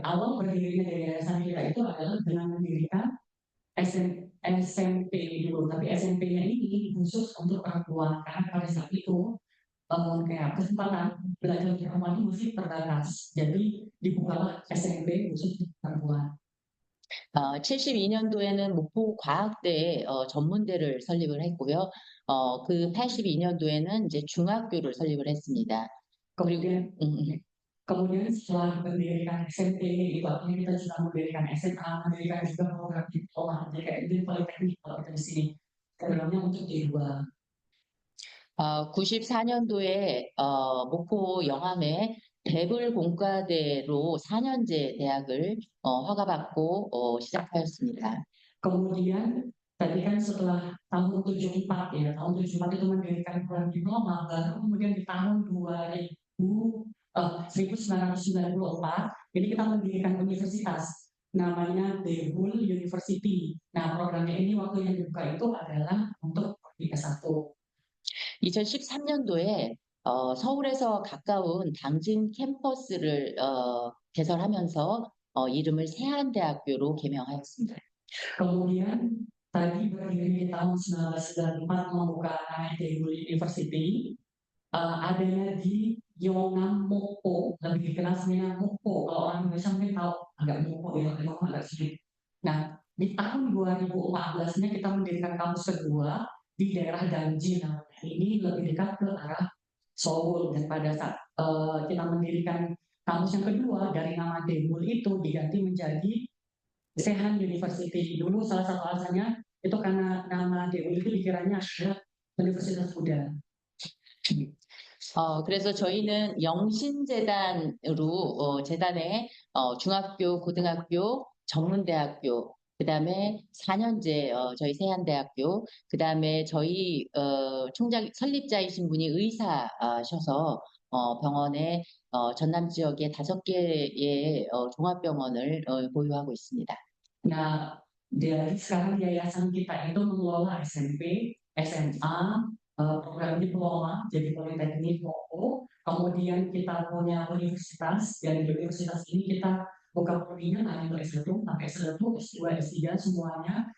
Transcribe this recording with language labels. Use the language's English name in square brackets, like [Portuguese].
[Indonesian] Awal berdirinya dari yayasan kita itu adalah dengan mendirikan SMP dulu, tapi SMP-nya ini khusus untuk perempuan karena pada saat itu kayak kesempatan belajar perempuan itu masih terbatas, jadi dibukalah SMP khusus untuk perempuan. [Korean] 72년도에는 목포 과학대에 전문대를 설립을 했고요. 그 82년도에는 이제 중학교를 설립을 했습니다. [Indonesian] Kemudian setelah mendirikan SMP itu akhirnya kita juga mendirikan SMA, mendirikan juga program diploma, jadi kayak ini politeknik kalau kita di sini programnya untuk D2. [Korean] 94년도에 목포 영암에 대불공과대로 4년제 대학을 허가받고 시작하였습니다. [Indonesian] Kemudian tadi kan setelah tahun 74 ya, tahun 74 itu mendirikan program diploma, baru kemudian di tahun 1994 ini kita mendirikan universitas namanya Debul University. Nah, programnya ini waktu yang dibuka itu adalah untuk S1. [Korean] 2013년도에 서울에서 가까운 당진 캠퍼스를 개설하면서 이름을 세안대학교로 개명하였습니다. [Indonesian] Kemudian tadi berdiri di tahun 1994 membuka Debul University, adanya di Yongam Mokpo, lebih dikenal sebenarnya Mokpo. Kalau orang Indonesia mungkin tahu agak Mokpo ya, memang agak sulit. Nah, di tahun 2014-nya kita mendirikan kampus kedua di daerah Danji. Nah, ini lebih dekat ke arah Seoul, dan pada saat kita mendirikan kampus yang kedua dari nama Debul itu diganti menjadi Sehan University. Dulu salah satu alasannya itu karena nama DU itu dikiranya adalah Universitas Muda. [Korean] 그래서 저희는 영신재단으로 재단에 중학교, 고등학교, 전문대학교, 그다음에 4년제 저희 세한대학교, 그다음에 저희 총장 설립자이신 분이 의사셔서 병원에 전남 지역에 5개의 종합병원을 보유하고 있습니다. [Indonesian] Nah, dari sekarang yayasan kita itu mengelola SMP, SMA, program diploma, jadi politeknik, POO. Kemudian kita punya universitas, dan di universitas ini kita buka prodinya hanya untuk S1, sampai S1, S2, S3 semuanya.